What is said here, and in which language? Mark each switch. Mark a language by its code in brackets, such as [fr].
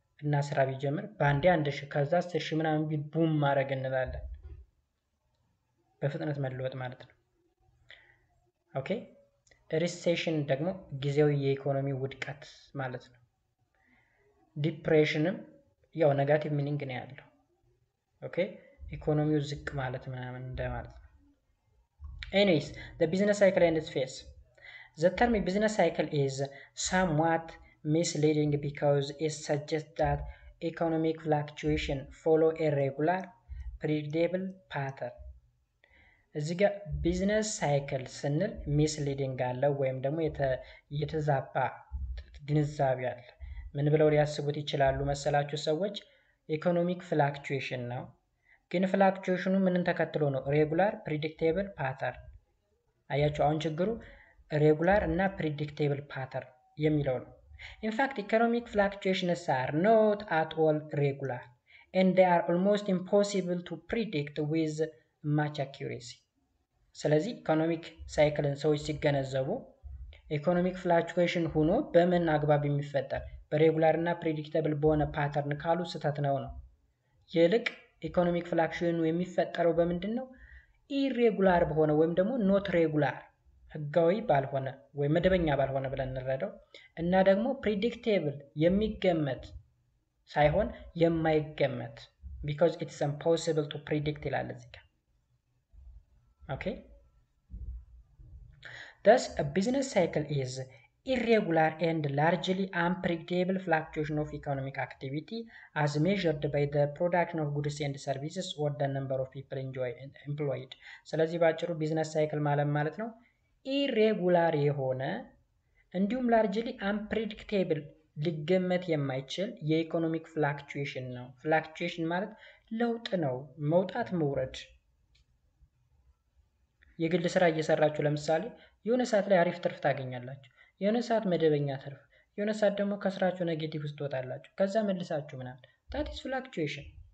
[am] እና ስራ ቢጀምር በአንዴ 1000 ከዛ 10000 ምናምን ቢል ቡም ማድረግ እንላለን። በፍጥነት መለወጥ ማለት ነው። ኦኬ ሪሴሽን ደግሞ ጊዜያዊ የኢኮኖሚ ውድቀት ማለት ነው። ዲፕሬሽንም ያው ኔጋቲቭ ሚኒንግ ነው ያለው። ኦኬ ኢኮኖሚው ዝቅ ማለት ምናምን እንደማለት ነው። ኤኒዌይስ [en] the business cycle and its phase. The term business cycle is somewhat misleading because it suggests that economic fluctuation follow a regular predictable pattern. [am] እዚህ ጋር ቢዝነስ ሳይክል ስንል ሚስሊዲንግ አለው ወይም ደግሞ የተዛባ ግንዛቤ አለ። ምን ብለው ሊያስቡት ይችላሉ መሰላችሁ ሰዎች? ኢኮኖሚክ ፍላክቹዌሽን ነው። ግን ፍላክቹዌሽኑ ምንን ተከትሎ ነው? [en] ሬጉላር ፕሪዲክቴብል ፓተርን። [am] አያችሁ አሁን ችግሩ ሬጉላር እና ፕሪዲክቴብል ፓተርን የሚለው ነው። [en] ኢንፋክት ኢኮኖሚክ ፍላክቹዌሽንስ አር ኖት አት ኦል ሬጉላር and they are almost impossible to predict with much accuracy. [am] ስለዚህ ኢኮኖሚክ ሳይክልን ሰዎች ሲገነዘቡ ኢኮኖሚክ ፍላክቹዌሽን ሆኖ በምን አግባብ የሚፈጠር በሬጉላር እና ፕሬዲክተብል በሆነ ፓተርን ካሉ ስህተት ነው። ይልቅ ኢኮኖሚክ ፍላክቹዌሽኑ የሚፈጠረው በምንድን ነው? ኢሬጉላር በሆነ ወይም ደግሞ ኖት ሬጉላር ህጋዊ ባልሆነ ወይም መደበኛ ባልሆነ ብለን እንረዳው እና ደግሞ ፕሬዲክቴብል የሚገመት ሳይሆን የማይገመት [en] because it's impossible to predict [am] ይላል እዚህ ጋር። Okay, [en] thus a business cycle is irregular and largely unpredictable fluctuation of economic activity as measured by the production of goods and services or the number of people employed. [am] ስለዚህ ባጭሩ ቢዝነስ ሳይክል ማለት ነው ኢሬጉላር የሆነ እንዲሁም ላርጅሊ አንፕሬዲክቴብል ሊገመት የማይችል የኢኮኖሚክ ፍላክቹዌሽን ነው። ፍላክቹዌሽን ማለት ለውጥ ነው፣ መውጣት መውረድ። የግል ስራ እየሰራችሁ ለምሳሌ የሆነ ሰዓት ላይ አሪፍ ትርፍ ታገኛላችሁ፣ የሆነ ሰዓት መደበኛ ትርፍ፣ የሆነ ሰዓት ደግሞ ከስራችሁ ኔጌቲቭ ውስጥ ትወጣላችሁ፣ ከዛ መልሳችሁ ምናምን [en] that is fluctuation።